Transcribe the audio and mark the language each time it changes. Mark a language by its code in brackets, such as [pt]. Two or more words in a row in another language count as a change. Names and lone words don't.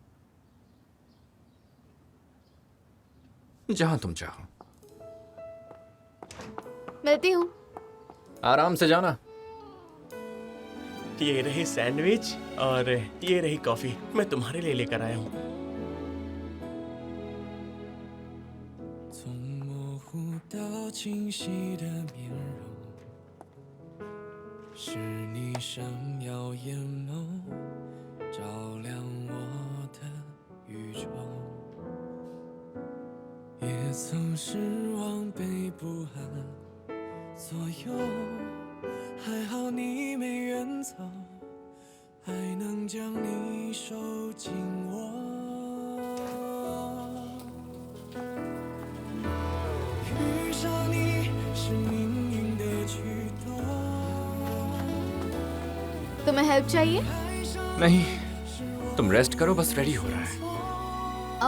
[hi] जहां तुम चाहो। मिलती हूँ। आराम से जाना। ये रही सैंडविच और ये रही कॉफी, मैं तुम्हारे लिए लेकर आया हूँ। [zh] 清晰的面容，是你闪耀眼眸，照亮我的宇宙。也曾失望，被不安左右，还好你没远走，还能将你收紧握。 [hi] तुम्हें हेल्प चाहिए? नहीं, तुम रेस्ट करो, बस रेडी हो रहा है।